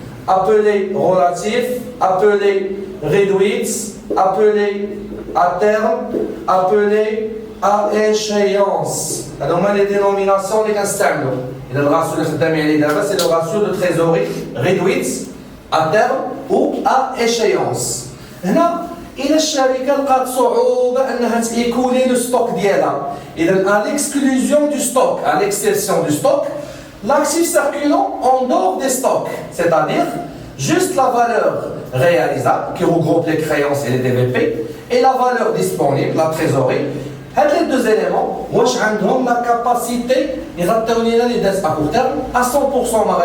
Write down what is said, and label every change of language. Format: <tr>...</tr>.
<fr>Appelé relatif, appelé réduite, appelé à terme, appelé à échéance. Alors, les dénominations, les كنستعملوا. Le ratio de c'est le ratio de trésorerie réduite à terme ou à échéance.</fr> <ar>هنا إلى الشركة لقات صعوبة أنها تيكولي لو ستوك ديالها.</ar> <fr>إذا à l'exclusion du stock, à l'exception du stock, l'actif circulant en dehors des stocks, c'est-à-dire juste la valeur réalisable qui regroupe les créances et les DVP et la valeur disponible, la trésorerie. Les deux éléments,</fr> <ar>واش عندهم</ar> <fr>la capacité</fr> <ar>يغطيو لينا</ar> <fr>les dettes à court terme à 100%.</fr>